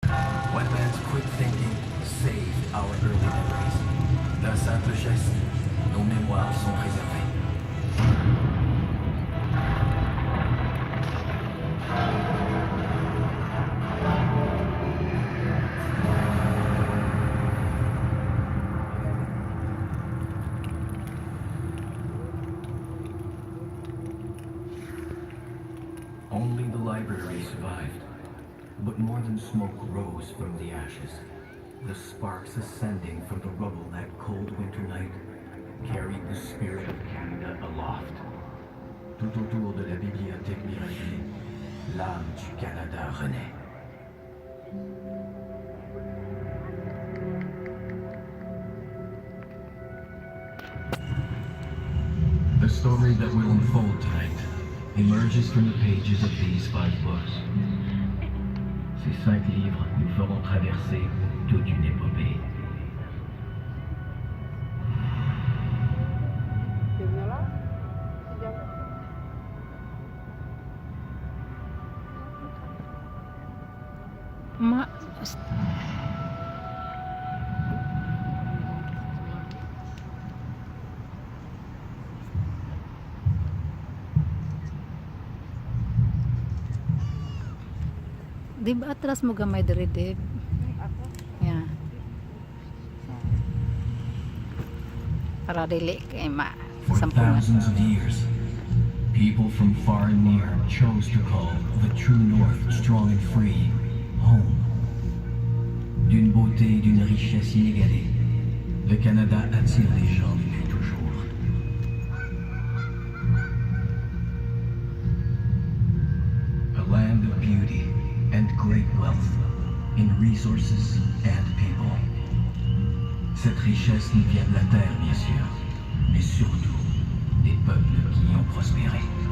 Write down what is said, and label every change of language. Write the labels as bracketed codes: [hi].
[en] One man's quick thinking saved our early memories. [fr] D'un simple geste, nos mémoires sont préservées. [en] Only the library survived, but more than smoke rose from the ashes. The sparks ascending from the rubble that cold winter night carried the spirit of Canada aloft. [fr] Tout autour de la bibliothèque miraculée, l'âme du Canada renaît. [en] The story that will unfold tonight emerges from the pages of these 5 books. [fr] Ces 5 livres nous feront traverser toute une épopée. [ceb] Di ba atras mo gamay diri, Deb? [en] Yeah. [ceb] Para dili kay [en] For [ceb] sampungan. [en] thousands of years, people from far and near chose to call the true North, strong and free, home. [fr] D'une beauté et d'une richesse inégalée, le Canada attire les gens depuis toujours. [en] A land of beauty and great wealth in resources and people. [fr] Cette richesse nous vient de la terre, bien sûr, mais surtout des peuples qui y ont prospéré.